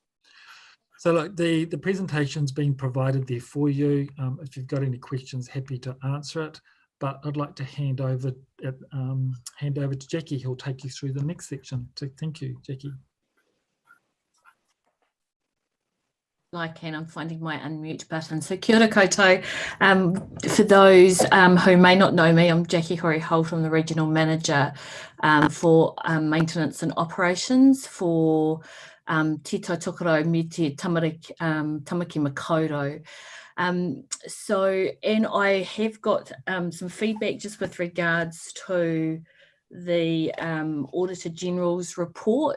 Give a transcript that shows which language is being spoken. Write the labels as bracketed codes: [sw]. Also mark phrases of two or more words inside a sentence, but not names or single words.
[en] So look, the presentation's been provided there for you. If you've got any questions, happy to answer it. But I'd like to hand over to Jackie, who'll take you through the next section. So thank you, Jackie. I can, I'm finding my unmute button. So [mi] kia ora koutou. [en] For those who may not know me, I'm Jackie Hori-Holt. I'm the Regional Manager for Maintenance and Operations for Te Taitokoro me te Tamaki Makaurau. And I have got some feedback just with regards to the Auditor General's report.